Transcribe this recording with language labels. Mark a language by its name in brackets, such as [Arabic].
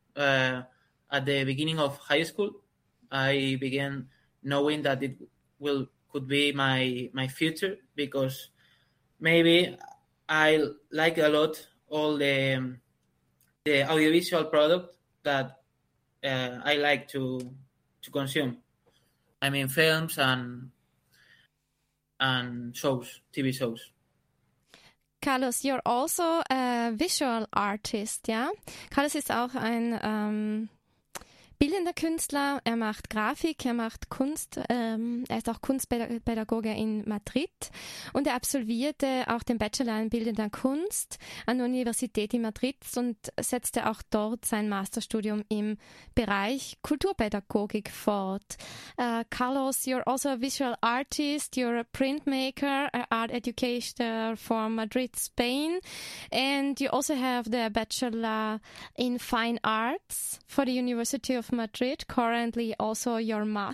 [English] At the beginning of high school, I began knowing that it could be my future, because maybe I like a lot all the audiovisual product that I like to consume. I mean, films and shows, TV shows. Carlos, you're also a visual artist, ja? [German] Carlos ist auch ein bildender Künstler. Er macht Grafik, er macht Kunst. Er ist auch Kunstpädagoge in Madrid. Und er absolvierte auch den Bachelor in bildender Kunst an der Universität in Madrid und setzte auch dort sein Masterstudium im Bereich Kulturpädagogik fort. [English] Carlos, you're also a visual artist, you're a printmaker, an art educator from Madrid, Spain. And you also have the Bachelor in Fine Arts for the University of Madrid, currently also your master's.